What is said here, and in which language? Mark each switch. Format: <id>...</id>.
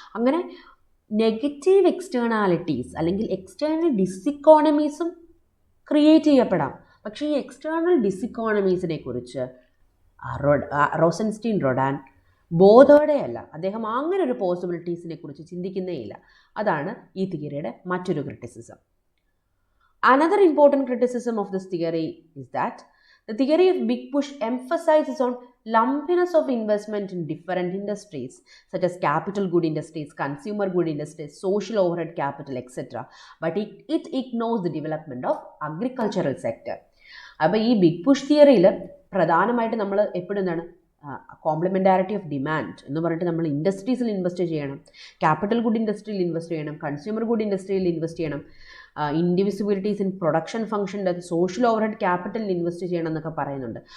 <ml>അങ്ങനെ negative externalities അല്ലെങ്കിൽ external ഡിസിക്കോണമീസും create ചെയ്യപ്പെടാം. പക്ഷേ ഈ എക്സ്റ്റേണൽ ഡിസിക്കോണമീസിനെ കുറിച്ച് റോസൻസ്റ്റീൻ റൊഡാൻ ബോധോടെയല്ല, അദ്ദേഹം അങ്ങനെ ഒരു പോസിബിലിറ്റീസിനെ കുറിച്ച് ചിന്തിക്കുന്നേയില്ല. അതാണ് ഈ തിയറിയുടെ മറ്റൊരു criticism.</ml> <en>Another important criticism of this theory is that the theory of Big Push emphasizes on lumpiness of investment in different industries such as capital good industries, consumer good industries, social overhead capital, etc. But it ignores the development of agricultural sector.</en> <ml>അപ്പോൾ ഈ big push തിയറിയിൽ പ്രധാനമായിട്ട് നമ്മൾ എപ്പോഴും എന്താണ്, കോംപ്ലിമെൻറ്റാരിറ്റി of demand എന്ന് പറഞ്ഞിട്ട് നമ്മൾ ഇൻഡസ്ട്രീസിൽ ഇൻവെസ്റ്റ് ചെയ്യണം, ക്യാപിറ്റൽ ഗുഡ് ഇൻഡസ്ട്രിയിൽ ഇൻവെസ്റ്റ് ചെയ്യണം, കൺസ്യൂമർ ഗുഡ് ഇൻഡസ്ട്രിയിൽ ഇൻവെസ്റ്റ് ചെയ്യണം, indivisibilities in production ഫംഗ്ഷൻ്റെ social overhead ക്യാപിറ്റലിൽ invest ചെയ്യണം എന്നൊക്കെ പറയുന്നുണ്ട്.</ml>